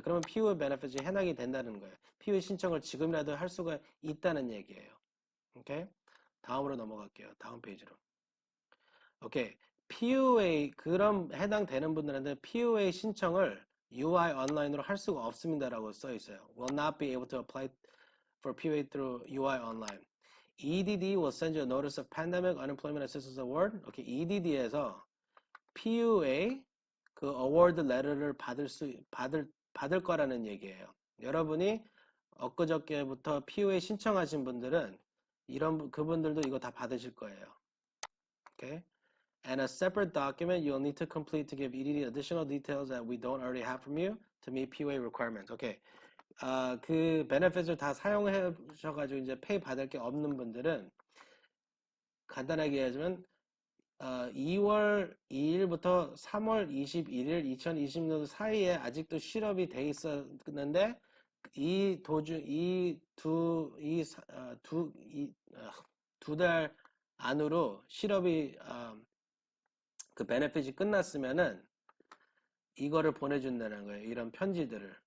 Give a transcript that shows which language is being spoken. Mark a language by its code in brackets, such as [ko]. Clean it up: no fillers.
[ko] 그러면 POA 베네핏이 해당이 된다는 거예요. POA 신청을 지금이라도 할 수가 있다는 얘기예요. 오케이? 다음으로 넘어갈게요. 다음 페이지로. 오케이. POA 그럼 해당되는 분들한테 POA 신청을 UI 온라인으로 할 수가 없습니다라고 써 있어요. [en] Will not be able to apply for POA through UI online. EDD will send you a notice of pandemic unemployment assistance award. 오케이. [ko] EDD에서 PUA 그 어워드 레터를 받을 거라는 얘기예요. 여러분이 엊그저께부터 PUA 신청하신 분들은 그분들도 이거 다 받으실 거예요. [en] Okay? And a separate document you'll need to complete to give EDD additional details that we don't already have from you to meet PUA requirements. Okay. [ko] 그 베네핏을 다 사용해 주셔가지고 이제 페이 받을 게 없는 분들은 간단하게 얘기하자면 2월 2일부터 3월 21일 2020년도 사이에 아직도 실업이 돼 있었는데 두 달 안으로 실업이 그 베네핏이 끝났으면은 이거를 보내준다는 거예요. 이런 편지들을.